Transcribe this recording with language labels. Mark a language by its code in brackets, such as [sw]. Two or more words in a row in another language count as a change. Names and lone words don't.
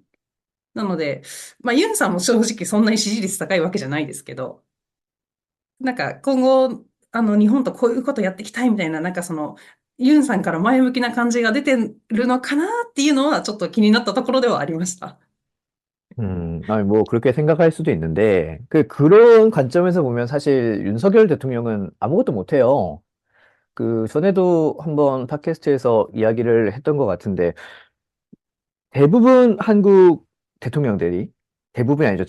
[ja] なので、ユンさんも正直そんなに支持率高いわけじゃないですけど、なんか今後、日本とこういうことやっていきたいみたいな、ユンさんから前向きな感じが出てるのかなっていうのは、ちょっと気になったところではありました。 [ko] 아니, 뭐, 그렇게 생각할 수도 있는데, 그런 관점에서 보면 사실 윤석열 대통령은 아무것도 못해요. 전에도 한번 팟캐스트에서 이야기를 했던 것 같은데, 대부분 한국 대통령들이, 대부분이 아니죠.